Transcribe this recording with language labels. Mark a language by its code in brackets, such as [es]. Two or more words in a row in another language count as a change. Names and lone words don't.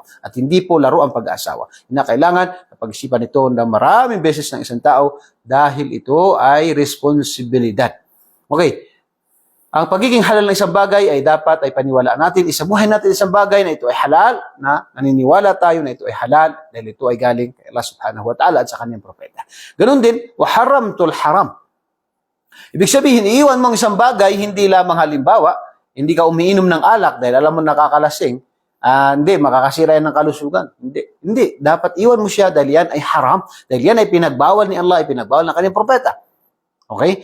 [tl] At hindi po laro ang pag-aasawa. Kailangan pag-isipan ito ng maraming beses ng isang tao dahil ito ay responsibilidad. Okay. Ang pagiging halal ng isang bagay ay dapat ay paniwalaan natin. Isabuhay natin isang bagay na ito ay halal, na naniniwala tayo na ito ay halal dahil ito ay galing kay Allah [ar] سبحانه وتعالى [tl] at sa kanyang propeta. Ganun din, [ar] وحرمت الحرام. [tl] Ibig sabihin, iiwan mo ang isang bagay, hindi lamang halimbawa, hindi ka umiinom ng alak dahil alam mo nakakalasing, hindi, makakasira yan ng kalusugan. Hindi. Dapat iwan mo siya dahil yan ay haram, dahil yan ay pinagbawal ni Allah, ay pinagbawal ng kanyang propeta. Okay?